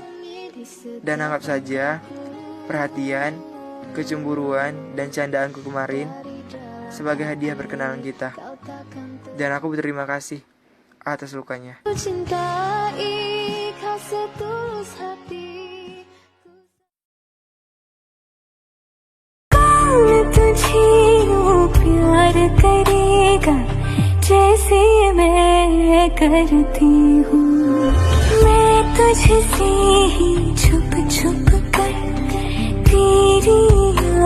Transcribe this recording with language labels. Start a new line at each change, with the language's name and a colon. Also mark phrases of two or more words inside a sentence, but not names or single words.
Indonesian: Dan anggap saja perhatian, kecemburuan, dan candaanku kemarin sebagai hadiah perkenalan kita. Dan aku berterima kasih atas lukanya. Cintai kau setulus hati.
Hindi: तुझे प्यार करेगा जैसे मैं करती हूँ, मैं तुझसे ही छुप छुप कर तेरी